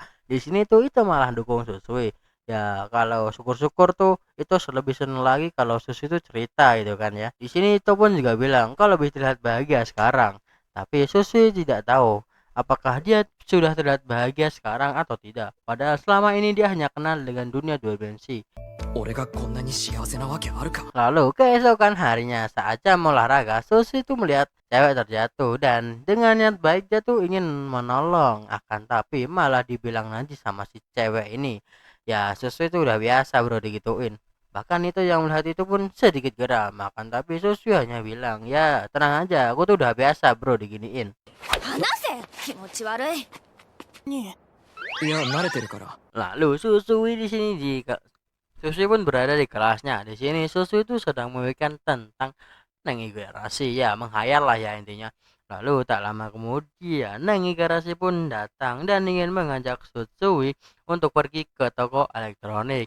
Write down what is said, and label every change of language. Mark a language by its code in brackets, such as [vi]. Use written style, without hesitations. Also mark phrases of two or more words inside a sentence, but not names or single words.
[id] Di sini tuh itu malah dukung Susui. Ya kalau syukur-syukur tuh itu lebih seneng lagi kalau Susui itu cerita gitu kan ya. Di sini itu pun juga bilang kalau lebih terlihat bahagia sekarang. Tapi Susui tidak tahu apakah dia sudah terlihat bahagia sekarang atau tidak. Padahal selama ini dia hanya kenal dengan dunia dua dimensi. [ja] 俺がこんなに幸せなわけあるか。 [id] Lalu keesokan harinya saat jam olahraga, Susi itu melihat cewek terjatuh dan dengan niat baik dia tuh ingin menolong, akan tapi malah dibilang nanti sama si cewek ini. Ya Susi itu udah biasa bro digituin. Bahkan itu yang melihat itu pun sedikit geram, akan tapi Susi hanya bilang, ya tenang aja, aku tuh udah biasa bro diginiin. [ja] 離せ気持ち悪い。いや、慣れてるから。 [id] Lalu Susui di sini Susui pun berada di kelasnya. Di sini Susui itu sedang memikirkan tentang Neng Igarashi, ya menghayal lah ya intinya. Lalu tak lama kemudian Neng Igarashi pun datang dan ingin mengajak Susui untuk pergi ke toko elektronik.